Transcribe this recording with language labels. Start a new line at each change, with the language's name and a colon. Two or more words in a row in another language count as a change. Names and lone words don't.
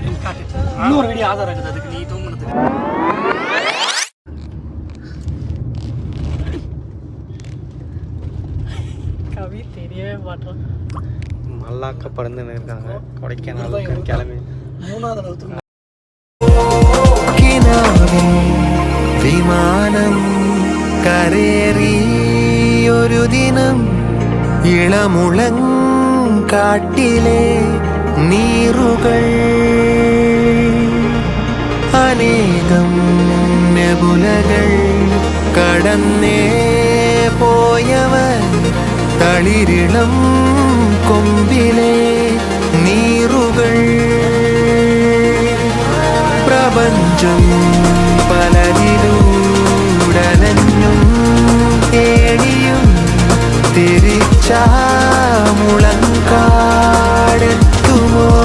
Tamil: இருக்குது அதுக்கு நீ தூங்குனதுக்கு. கவி தெரியவே மாட்டான். மல்லாக்க பறந்துன்னு இருக்காங்க கொடைக்கானல் கிளம்பி 3வது
Malayalam: വിമാനം കരേറിയൊരു ദിനം ഇളമുളം കാട്ടിലെ നീറുകൾ അനേകം നെബുലകൾ കടന്നേ പോയവർ തളിരിളം കൊമ്പിലെ നീറുകൾ പ്രപഞ്ചം പലതിലൂടലഞ്ഞും തേടിയും തിരിച്ചാമുളങ്കാടെത്തുമോ.